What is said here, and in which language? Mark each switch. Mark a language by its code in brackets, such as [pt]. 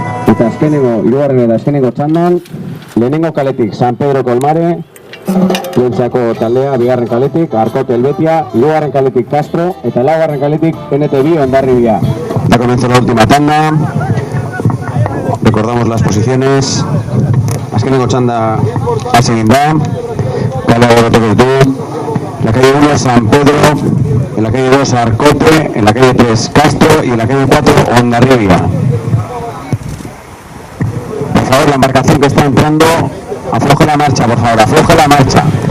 [eu] Eta azkenengo, hirugarren eta azkenengo txandan, lehenengo kaletik San Pedro Colmare, Plentzako taldea, bigarren kaletik Arkote Helvetia, hirugarren kaletik Castro, eta laugarren kaletik PNT Hondarribia. [es] Da comienzo la última tanda. Recordamos las posiciones. [eu] Azkenengo txanda hasi egin da. Kale agoratuko ditu. [es] En la calle 1 San Pedro, en la calle 2 Arcote, en la calle 3 Castro y en la calle 4 Hondarribia. Por favor, la embarcación que está entrando, afloje la marcha, por favor, afloje la marcha.